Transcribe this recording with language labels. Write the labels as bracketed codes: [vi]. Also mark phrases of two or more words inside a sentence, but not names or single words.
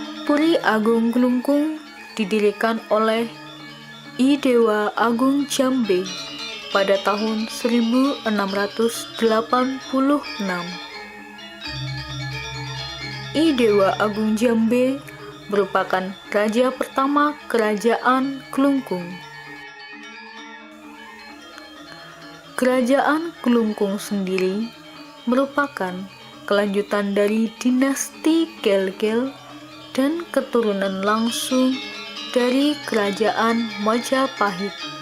[id] Puri Agung Klungkung didirikan oleh I Dewa Agung Jambe pada tahun 1686. I Dewa Agung Jambe merupakan raja pertama Kerajaan Klungkung. Kerajaan Klungkung sendiri merupakan kelanjutan dari dinasti Gelgel dan keturunan langsung dari Kerajaan Majapahit.